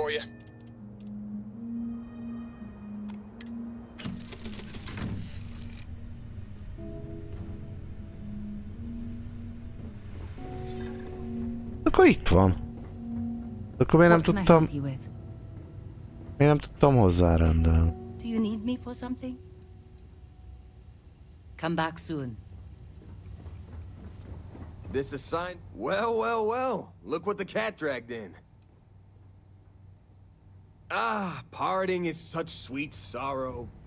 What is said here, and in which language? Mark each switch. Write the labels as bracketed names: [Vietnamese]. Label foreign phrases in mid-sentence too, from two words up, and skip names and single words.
[Hungarian] Akkor itt van. Akkor miért nem tudtam... Miért nem tudtam hozzárendelni? [English] Do you need me for something? Come back soon. This a sign? Well. Look what the cat dragged in. Ah, parting is such sweet sorrow.